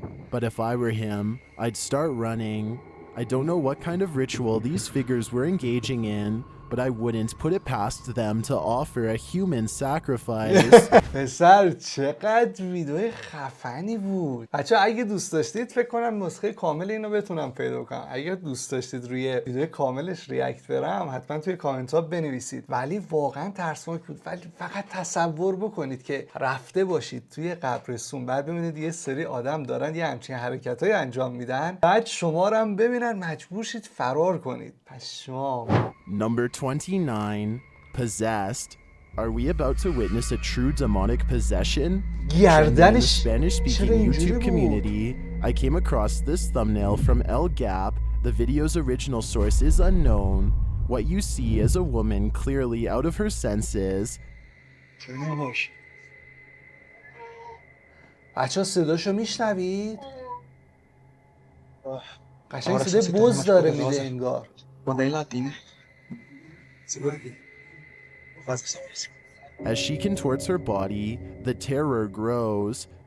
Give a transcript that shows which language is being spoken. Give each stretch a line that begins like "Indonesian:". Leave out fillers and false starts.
English: But if I were him, I'd start running. I don't know what kind of ritual these figures were engaging in, but I wouldn't put it past them to offer a human sacrifice.
Persian: پسر چقدر ویدیو خفنی بود. بچه اگه دوست داشتید فکر کنم نسخه کامل اینو بتونم پیدا کنم. اگه دوست داشتید روی ویدیو کاملش ریاکت برم حتما توی کامنت ها بنویسید. ولی واقعا ترسناک بود. ولی فقط تصور بکنید که رفته باشید توی قبرستون، بعد ببینید یه سری آدم دارن یه همچین حرکتای انجام میدن، بعد شما رو هم ببینن مجبور شید فرار کنید. پشمام.
English: Number 29, Possessed. Are we about to witness a true demonic possession? In the Spanish-speaking YouTube community, I came across this thumbnail from El Gap. The video's original source is unknown. What you see is a woman clearly out of her senses.
Persian: بچه صداشو میشنوید؟ قشنگ صدای بز داره میده انگار.
English: As she contorts her body, the terror grows.